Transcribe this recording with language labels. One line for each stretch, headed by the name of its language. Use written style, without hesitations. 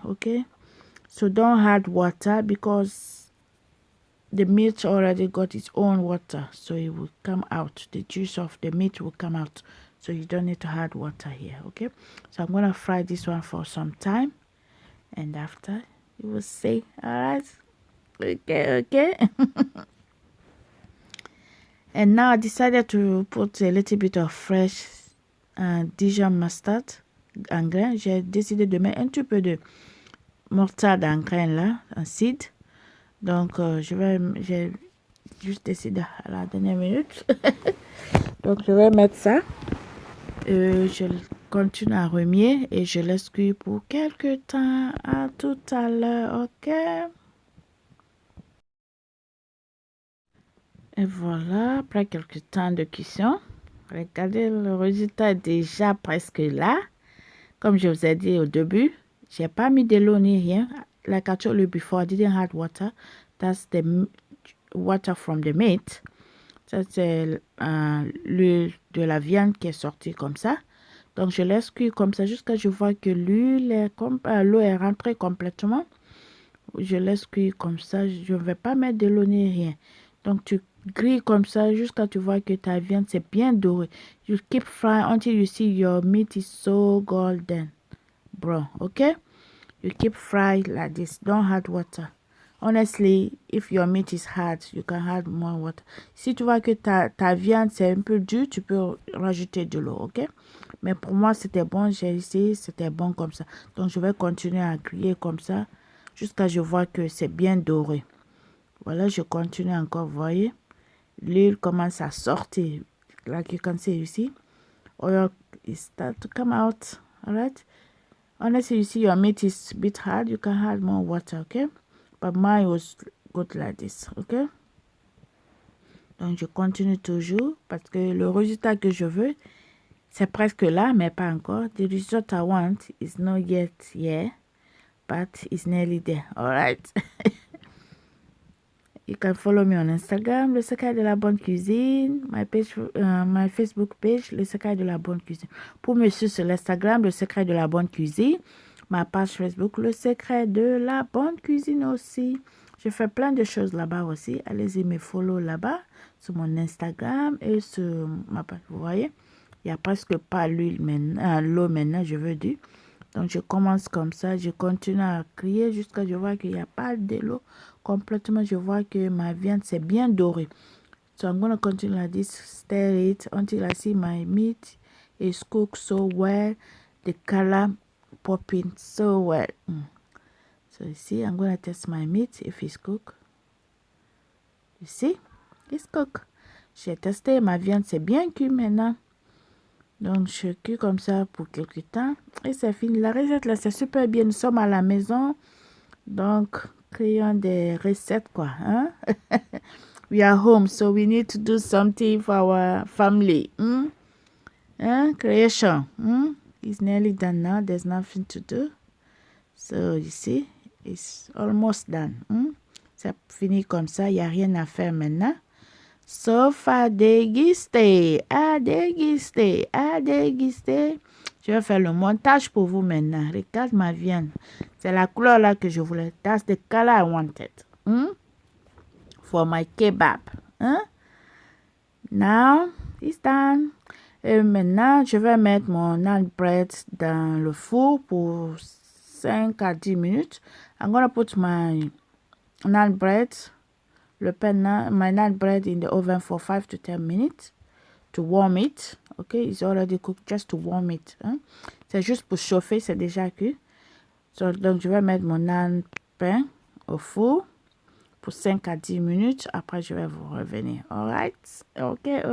English: Ok? So don't add water because the meat already got its own water, so it will come out. The juice of the meat will come out, so you don't need to add water here. Okay, so I'm gonna fry this one for some time, and after you will see. All right, okay. And now I decided to put a little bit of fresh Dijon mustard
French: en grain. J'ai décidé de mettre un petit peu de moutarde en grain là, en seed. Donc, j'ai juste décidé à la dernière minute. Donc, je vais mettre ça. Je continue à remuer et je laisse cuire pour quelques temps. À tout à l'heure, ok? Et voilà, après quelques temps de cuisson, regardez, le résultat est déjà presque là. Comme je vous ai dit au début, j'ai pas mis de l'eau ni rien.
English: Like I told you before, I didn't add water. That's the water from the meat.
French: Ça, c'est l'huile de la viande qui est sortie comme ça. Donc, je laisse cuire comme ça jusqu'à ce que je vois que l'eau est rentrée complètement. Je laisse cuire comme ça. Je ne vais pas mettre de l'eau ni rien. Donc, tu grilles comme ça jusqu'à ce que tu vois que ta viande, c'est bien doré.
English: You keep frying until you see your meat is so golden brown, okay? You keep frying like this. Don't add water. Honestly, if your meat is hard, you can add more water.
French: Si tu vois que ta viande, c'est un peu dur, tu peux rajouter de l'eau, ok? Mais pour moi, c'était bon. J'ai essayé, c'était bon comme ça. Donc, je vais continuer à griller comme ça jusqu'à ce que je vois que c'est bien doré. Voilà, je continue encore, vous voyez. L'huile commence à sortir.
English: Like you can see, you see. Oil is start to come out, all right? Honestly, you see your meat is a bit hard, you can add more water, okay? But mine was good like this, okay?
French: Donc, je continue toujours parce que le résultat que je veux, c'est presque là, mais pas encore.
English: The result I want is not yet here, but it's nearly there, all right? You can follow me on Instagram, Le Secret de la Bonne Cuisine, my Facebook page, Le Secret de la Bonne Cuisine.
French: Pour me suivre sur l'Instagram, Le Secret de la Bonne Cuisine, ma page Facebook, Le Secret de la Bonne Cuisine aussi. Je fais plein de choses là-bas aussi. Allez-y me follow là-bas, sur mon Instagram et sur ma page. Vous voyez, il n'y a presque pas l'huile maintenant, l'eau maintenant, je veux dire. Donc, je commence comme ça, je continue à crier jusqu'à ce que je vois qu'il n'y a pas de l'eau. Complètement, je vois que ma viande, c'est bien doré.
English: So, I'm going to continue like this, stir it until I see my meat is cooked so well. The color popping so well. So, you see, I'm going to test my meat if it's cooked. You see, it's cooked.
French: J'ai testé, ma viande, c'est bien cuit maintenant. Donc, je cuis comme ça pour quelques temps. Et c'est fini. La recette, là, c'est super bien. Nous sommes à la maison. Donc, créons des recettes, quoi. Hein?
English: We are home, so we need to do something for our family. Creation. It's nearly done now. There's nothing to do. So, you see, it's almost done.
French: C'est fini comme ça. Il n'y a rien à faire maintenant. Sauf à déguster, à déguster, à déguster. Je vais faire le montage pour vous maintenant. Regarde ma viande. C'est la couleur là que je voulais.
English: That's the color I wanted. For my kebab. Now, it's done.
French: Et maintenant, je vais mettre mon naan bread dans le four pour 5 à 10 minutes.
English: I'm going to put my naan bread my naan bread in the oven for 5 to 10 minutes to warm it. Okay, it's already cooked, just to warm it.
French: C'est juste pour chauffer, c'est déjà cuit. Donc, je vais mettre mon naan pain au four pour 5 à 10 minutes. Après, je vais vous revenir. Alright? Ok.